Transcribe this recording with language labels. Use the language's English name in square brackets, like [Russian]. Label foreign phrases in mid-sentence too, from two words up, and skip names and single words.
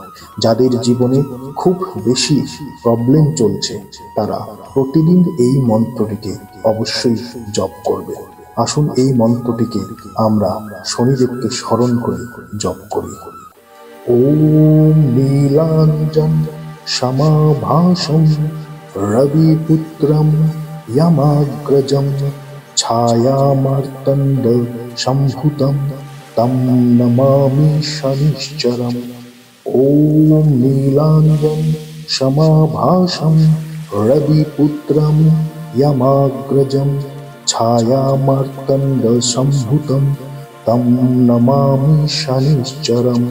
[Bangla] যাদের জীবনে খুব বেশি প্রবলেম চলছে, তারা প্রতিদিন এই মন্ত্রটিকে অবশ্যই জপ করবে। আসুন এই মন্ত্রটিকে আমরা শনিদেবকে স্মরণ করে জপ করি। [Sanskrit] ওম নীলাঞ্জন সমাভাসম রবিপুত্রম यमाग्रजं छायामार्तण्ड सम्भुतं तं नमामि शनिश्चरम्। ॐ नीलाञ्जन समाभासं रविपुत्रं यमाग्रजं छायामार्तण्ड सम्भुतं तं नमामि शनिश्चरम्।